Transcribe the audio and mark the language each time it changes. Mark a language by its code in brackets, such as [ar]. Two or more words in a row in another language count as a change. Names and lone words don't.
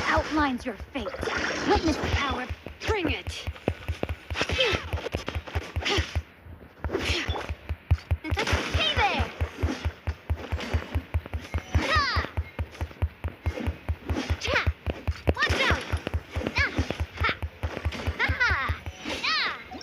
[en] outlines your fate. Witness the power. Bring it. Hey there! Ha! Ha! Watch out! Ah! Ha! Ha ha! Ah!